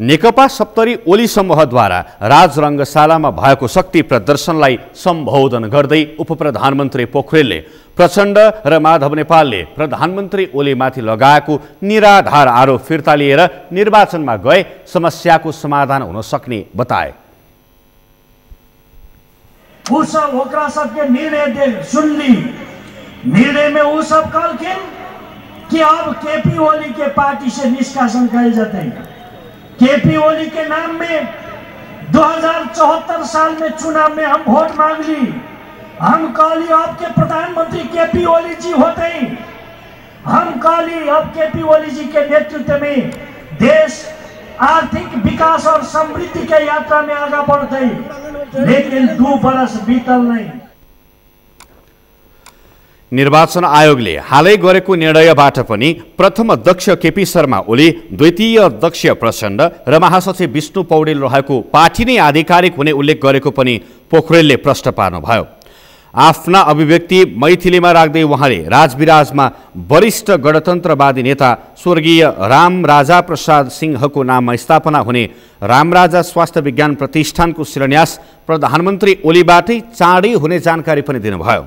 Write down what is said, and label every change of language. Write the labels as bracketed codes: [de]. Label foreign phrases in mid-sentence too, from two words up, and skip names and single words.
[ne] नेकपा सप्तरी ओली समूहद्वारा राजरङ्गशालामा भएको शक्ति प्रदर्शनलाई सम्बोधन गर्दै उपप्रधानमन्त्री पोखरेलले प्रचण्ड र माधव नेपालले प्रधानमन्त्री ओलीमाथि लगाएको निराधार आरोप फिर्ता लिएर निर्वाचनमा गए समस्याको समाधान हुन सक्ने बताए। [mai] वो सब ओकरा सबके निर्णय सुन ली। निर्णय में वो सब कहलखिन कि अब केपी ओली के पार्टी से निष्कासन कल जाते। केपी ओली के नाम में 2074 साल में चुनाव में हम वोट मांग ली। हम कहली अब के प्रधानमंत्री केपी ओली जी होते ही। हम कहली अब केपी ओली जी के नेतृत्व में देश आर्थिक विकास और समृद्धि के यात्रा में आगे बढ़ते, लेकिन 2 वर्ष बीतल नहीं। [ne] निर्वाचन आयोगले हालै गरेको निर्णयबाट पनि प्रथम अध्यक्ष केपी शर्मा ओली, द्वितीय अध्यक्ष प्रचण्ड र महासचिव विष्णु पौडेल रहेको पार्टी नै आधिकारिक हुने उल्लेख गरेको पनि पोखरेलले प्रश्न पार्नुभयो। आफ्ना अभिव्यक्ति मैथिलीमा राख्दै उहाँले राजविराजमा वरिष्ठ गणतन्त्रवादी नेता स्वर्गीय रामराजा प्रसाद सिंहको नाममा स्थापना हुने रामराजा स्वास्थ्य विज्ञान प्रतिष्ठानको शिलान्यास प्रधानमन्त्री ओलीबाटै चाँडै हुने जानकारी पनि दिनुभयो।